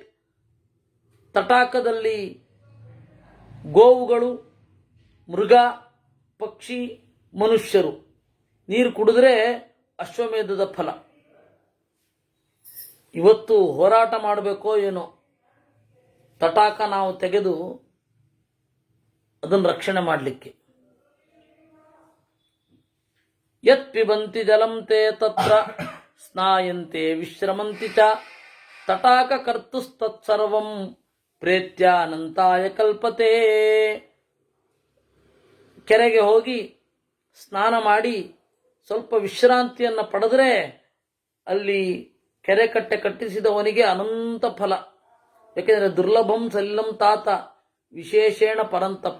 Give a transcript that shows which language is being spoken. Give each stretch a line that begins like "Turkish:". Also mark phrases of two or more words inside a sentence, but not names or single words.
Kannada: ತಟಾಕದಲ್ಲಿ ಗೋವುಗಳು, ಮೃಗ, ಪಕ್ಷಿ, ಮನುಷ್ಯರು ನೀರು ಕುಡಿದ್ರೆ ಅಶ್ವಮೇಧದ ಫಲ. ಇವತ್ತು ಹೋರಾಟ ಮಾಡಬೇಕೋ ಏನೋ, ತಟಾಕ ನಾವು ತೆಗೆದು ಅದನ್ನು ರಕ್ಷಣೆ ಮಾಡಲಿಕ್ಕೆ.
Sanskrit: ಯತ್ ಪಿಬಂತಿ ಜಲಂ ತೇ ತತ್ರ ಸ್ನಾಯಂತೆ ವಿಶ್ರಮಂತಿ ಚ ತಟಾಕ ಕರ್ತುಸ್ತತ್ಸರ್ವಂ ಪ್ರೇತ್ಯಾನಂತಾಯ ಕಲ್ಪತೆ.
Kannada: ಕೆರೆಗೆ ಹೋಗಿ ಸ್ನಾನ ಮಾಡಿ ಸ್ವಲ್ಪ ವಿಶ್ರಾಂತಿಯನ್ನು ಪಡೆದರೆ ಅಲ್ಲಿ ಕೆರೆ ಕಟ್ಟೆ ಕಟ್ಟಿಸಿದವನಿಗೆ ಅನಂತ ಫಲ.
Sanskrit: ಯಾಕೆಂದರೆ ದುರ್ಲಭಂ ಸಲಿಲಂ ತಾತ ವಿಶೇಷೇಣ ಪರಂತಪ.